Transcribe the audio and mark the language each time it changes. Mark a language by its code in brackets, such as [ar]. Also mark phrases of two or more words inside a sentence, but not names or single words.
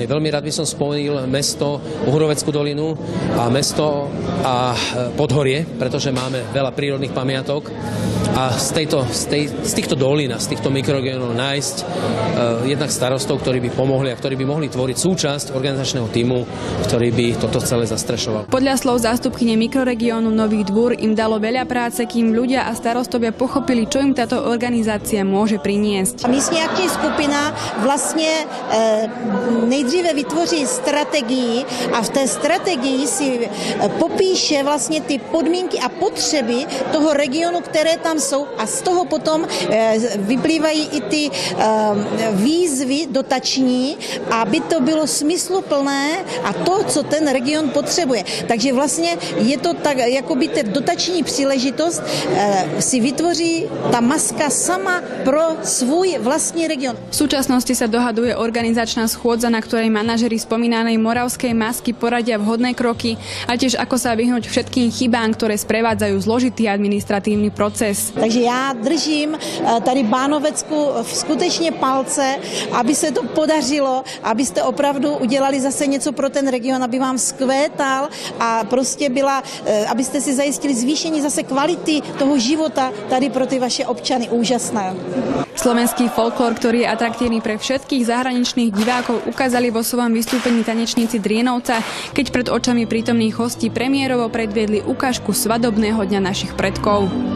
[sk] Veľmi rád by som spomenul mesto Uhroveckú dolinu a mesto a Podhorie, pretože máme veľa prírodných pamiatok a z týchto dolín a z týchto mikroregiónov nájsť jednak starostov, ktorí by pomohli a ktorí by mohli tvoriť súčasť organizačného tímu, ktorý by toto celé zastrešoval. Podľa slov zástupkyne mikroregiónu Nový Dvor im dalo veľa práce, kým ľudia a starostovia pochopili, čo im táto organizácia môže priniesť. [cs] Místní akční skupina vlastně nejdříve vytvoří strategii a v té strategii si popíše vlastně ty podmínky a potřeby toho regionu, které tam jsou a z toho potom vyplývají i ty výzvy dotační, aby to bylo smysluplné a to, co ten region potřebuje. Takže vlastně je to tak, jakoby ta dotační příležitost si vytvoří ta maska sama pro svůj vlastní region. [sk] V súčasnosti sa dohaduje organizačná schôdza, na ktorej manažeri spomínanej moravskej masky poradia vhodné kroky a tiež ako sa vyhnúť všetkým chybám, ktoré sprevádzajú zložitý administratívny proces. [cs] Takže já držím tady Bánovecku skutečně palce, aby se to podařilo, abyste opravdu udělali zase něco pro ten region, aby vám skvétal a prostě abyste si zajistili zvýšení zase kvality toho života tady pro ty vaše občany. Úžasné. [sk] Slovenský folklór, ktorý je atraktívny pre všetkých zahraničných divákov, ukázali vo svojom vystúpení tanečníci Drienovca, keď pred očami prítomných hostí premiérovo predviedli ukážku svadobného dňa našich predkov.